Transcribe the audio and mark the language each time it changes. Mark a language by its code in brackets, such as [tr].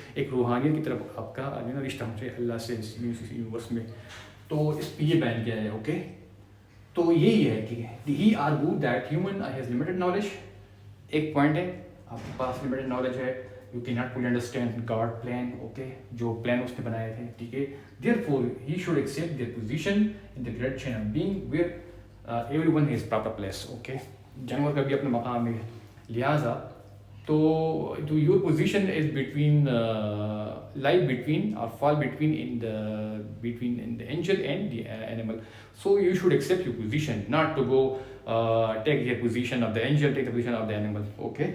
[ur] ایک روحانیت کی طرف آپ کا جو ہے نا رشتہ ہونا چاہیے اللہ سے اس یونیورس میں. تو اس پہ یہ بیان کیا ہے. اوکے، تو یہی ہے کہ [en] he argue that human has limited knowledge, [ur] ایک پوائنٹ ہے. آپ کے پاس لمیٹڈ نالج ہے, [en] you can not fully understand God plan, [ur] okay, جو پلان اس نے بنائے تھے, ٹھیک ہے. [en] Therefore he should accept their position in the great chain of being where everyone has proper place, okay. [ur] جانور کا بھی اپنا مقام ہے, لہٰذا تو [en] Your position is between lie between or fall between in the angel and the animal. So you should accept your position, not to go take the position of the angel, take the position of the animal, okay.